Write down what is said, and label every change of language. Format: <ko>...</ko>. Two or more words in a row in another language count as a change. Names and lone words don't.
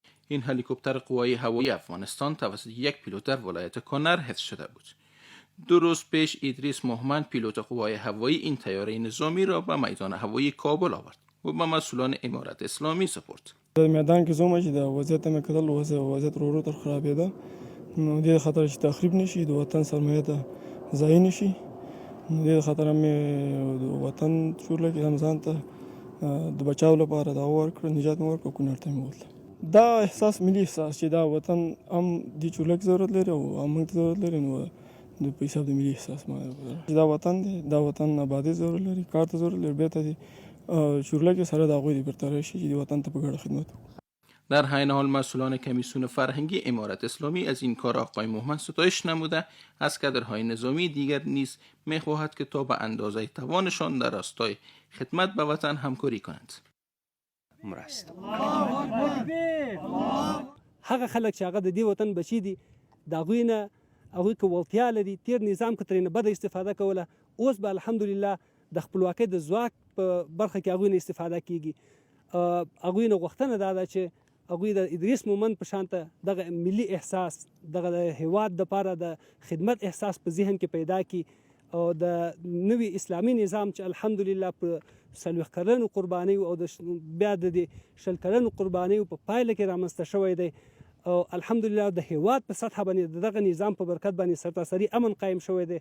<fa>این هلیکوپتر قوای هوایی افغانستان توسط یک پیلوت در ولایت کنر حفظ شده بود. 2 روز پیش ادریس مومن پیلوت قوای هوایی این طیاره نظامی را به میدان هوایی کابل آورد و به مسئولان امارت اسلامی سپرد.</fa> <ps>در میدان کې زوم چې د وضعیت مې کتل وضعیت رو تر خرابېده، نو دې خطر چې تخریب نشي، د وطن سرمایه ته ضایع نشي، نو دې خطر مې د وطن چورلکې هم ځان ته د بچاو لپاره دا ورکړ، نجات مې ورکړ، کونړ ته مې بوتله. دا احساس ملي احساس چې دا وطن هم دې چورلکې ضرورت لري او هم موږ ته ضرورت لري، نو د په حساب د ملي احساس چې دا وطن دی، دا وطن آبادي ضرورت لري، کار ته ضرورت لري، بیرته دې چورلکې سره د هغوی د بیرته راشي چې د وطن ته په ګډه خدمت وکړي.</ps> <fa>در حین حال مسئولان کمیسیون فرهنگی امارت اسلامی از این کار آقای مومن ستایش نموده از کادرهای نظامی دیگر نیز می‌خواهد که تا به اندازه توانشان در راستای خدمت به وطن همکاری کنند.</fa> <ps>هغه خلک چې هغه د دې وطن بچي دي، د هغوی نه هغوی که وړتیا لري، تیر نظام که ترېنه بده استفاده کوله، اوس به الحمدلله د خپلواکۍ د ځواک په برخه کې هغوی نه استفاده کیږي. هغوی نه غوښتنه دا ده چې هغوی د ادریس مومن په شانته دغه ملي احساس، دغه د هیواد دپاره د خدمت احساس په ذهن کې پیدا کړي او د نوي اسلامي نظام چې الحمدلله په 40 کلنو قربانیو او بیا د 20 کلنو قربانیو په پایله کې رامنځته شوی دی او الحمدلله د هیواد په سطح باندې دغه نظام په برکت باندې سرتاسري امن قایم شوی دی.</ps>